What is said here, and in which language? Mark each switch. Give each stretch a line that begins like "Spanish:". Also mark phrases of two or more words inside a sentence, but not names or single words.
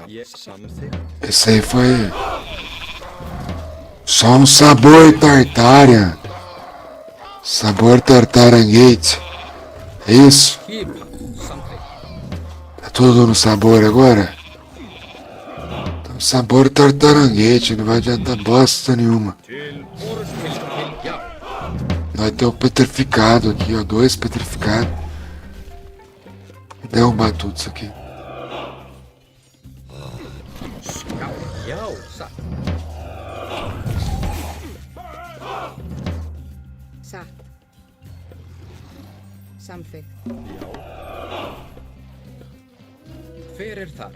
Icelandic: Ég samþykkt.
Portuguese: Esse aí foi só um sabor tartária. Sabor tartaranguete. É isso?
Icelandic: Skipan. Samþykkt.
Portuguese: Tá tudo no sabor agora? Então, sabor tartaranguete, não vai adiantar bosta nenhuma.
Icelandic: Til. Já.
Portuguese: Vai ter o petrificado aqui, ó. 2 petrificados. Vou derrubar tudo isso aqui.
Icelandic: Já. Satt. Satt. Samþykkt. Hver er þar?